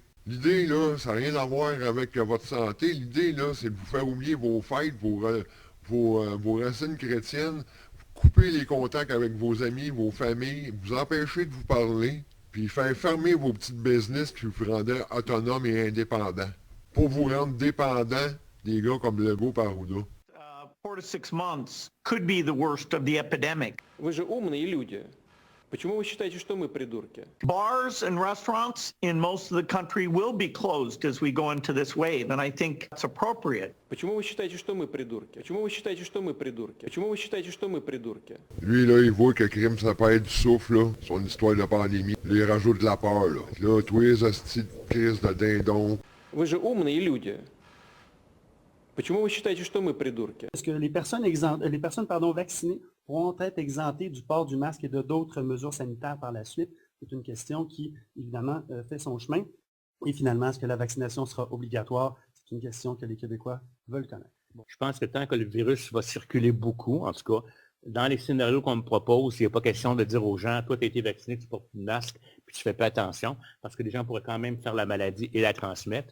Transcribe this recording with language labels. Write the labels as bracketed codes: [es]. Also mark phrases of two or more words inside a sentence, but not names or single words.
[fr] L'idée, là, ça n'a rien à voir avec votre santé. L'idée, là, c'est de vous faire oublier vos fêtes, vos racines chrétiennes, couper les contacts avec vos amis, vos familles, vous empêcher de vous parler, puis faire fermer vos petites business qui vous rendaient autonomes et indépendants. Pour vous rendre dépendants des gars comme Legault par Arruda. [en] 4 to 6 months could be the worst of the epidemic. [ru] Вы же умные люди. Почему вы считаете, что мы придурки? [en] Bars and restaurants in most of the country will be closed as we go into this wave, and I think that's appropriate. [ru] Почему вы считаете, что мы придурки? Почему вы считаете, что мы придурки? Почему вы считаете, что мы придурки? [fr] Lui, là, il voit que le crime, ça peut être du souffle, là, son histoire de pandémie. Là, il rajoute de la peur, là. Là, tous les hosties de crise de dindon. [ru] Вы же умные люди. Почему вы считаете, что мы придурки? [fr] Est-ce que les personnes vaccinées pourront être exemptées du port du masque et de d'autres mesures sanitaires par la suite? C'est une question qui, évidemment, fait son chemin. Et finalement, est-ce que la vaccination sera obligatoire? C'est une question que les Québécois veulent connaître. Bon. Je pense que tant que le virus va circuler beaucoup, en tout cas, dans les scénarios qu'on me propose, il n'y a pas question de dire aux gens, toi, tu as été vacciné, tu portes une masque, puis tu fais pas attention, parce que les gens pourraient quand même faire la maladie et la transmettre.